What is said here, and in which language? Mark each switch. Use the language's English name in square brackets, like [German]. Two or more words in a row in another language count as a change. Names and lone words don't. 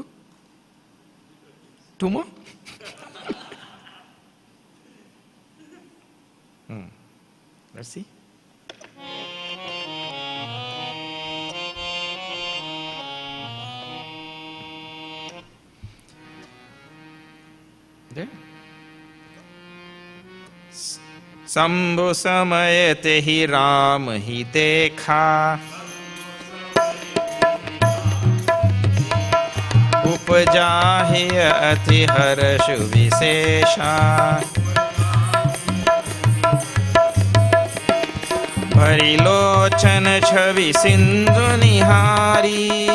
[English] Two more? Let's see. There. [Awadhi] संभु समय ते हि राम हि देखा उपजा ही अति हर्ष विशेषा भरी लोचन छवि सिंधु निहारी